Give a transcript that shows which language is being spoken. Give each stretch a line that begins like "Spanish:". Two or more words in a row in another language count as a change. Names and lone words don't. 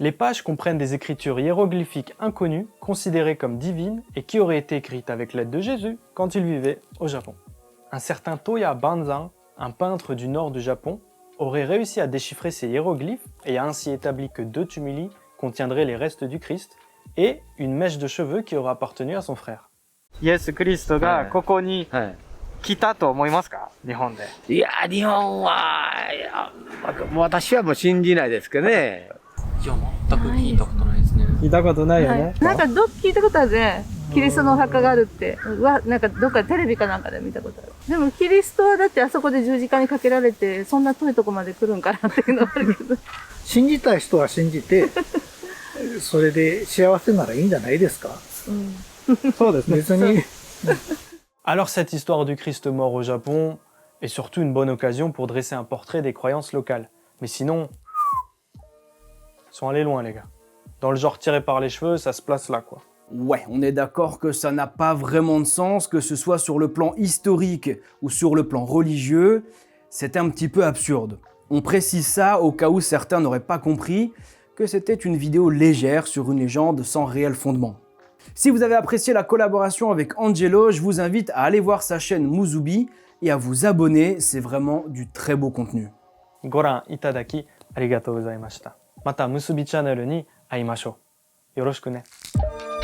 French: Les pages comprennent des écritures hiéroglyphiques inconnues, considérées comme divines et qui auraient été écrites avec l'aide de Jésus quand il vivait au Japon. Un certain Toya Banzan, un peintre du nord du Japon, aurait réussi à déchiffrer ces hiéroglyphes et a ainsi établi que 2 tumuli contiendraient les restes du Christ et une mèche de cheveux qui aurait appartenu à son frère.
Japanese: イエス・クリストがここにはい。来たと思いますか、日本で。いや、日本は、いや私はもう信じないですけどね。いや、全く聞いたことないですね。聞いたことないよね。なんか聞いたことあるね。キリストのお墓があるって。なんかどっかテレビかなんかで見たことある。でもキリストはだってあそこで十字架にかけられて、そんな遠いとこまで来るんかなっていうのはあるけど。信じたい人は信じて、それで幸せならいいんじゃないですか。そうですね。別に。
French: Alors cette histoire du Christ mort au Japon est surtout une bonne occasion pour dresser un portrait des croyances locales. Mais sinon, ils sont allés loin les gars. Dans le genre tiré par les cheveux, ça se place là quoi. Ouais, on est d'accord que ça n'a pas vraiment de sens, que ce soit sur le plan historique ou sur le plan religieux, c'est un petit peu absurde. On précise ça au cas où certains n'auraient pas compris que c'était une vidéo légère sur une légende sans réel fondement. Si vous avez apprécié la collaboration avec Angelo, je vous invite à aller voir sa chaîne Musubi et à vous abonner, c'est vraiment du très beau contenu.
Japanese: ご覧いただきありがとうございました。またMusubiチャンネルに会いましょう. よろしくね.